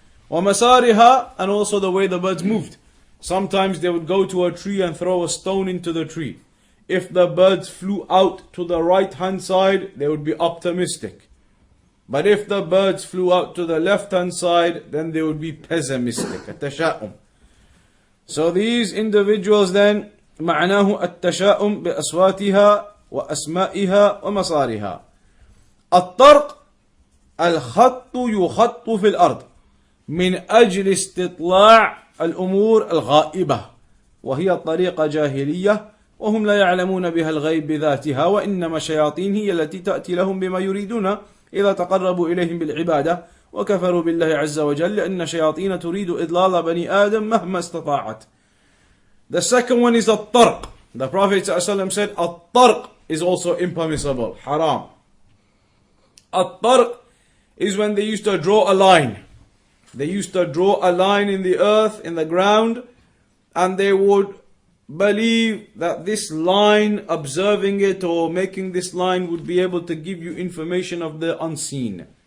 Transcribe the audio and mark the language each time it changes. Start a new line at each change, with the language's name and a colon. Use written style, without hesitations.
English: وَمَسَارِهَا, and also the way the birds moved. Sometimes they would go to a tree and throw a stone into the tree. If the birds flew out to the right hand side, they would be optimistic. But if the birds flew out to the left hand side, then they would be pessimistic.
Arabic: التشاؤم.
English: So these individuals then,
Arabic: معناه التشاؤم بأصواتها وأسمائها ومصارها. الطرق الخط يخط في الأرض من أجل استطلاع الأمور الغائبة، وهي طريقة جاهلية وهم لا يعلمون بها الغيب بذاتها، وإنما الشياطين هي التي تأتي لهم بما يريدون إذا تقربوا إليهم بالعبادة وكفروا بالله عز وجل، لأن الشياطين تريد إضلال بني آدم مهما استطاعت.
English: The second one is الطرق. The Prophet ﷺ said الطرق is also impermissible, haram. الطرق is when they used to draw a line. They used to draw a line in the earth, in the ground, and they would believe that this line, observing it or making this line, would be able to give you information of the unseen.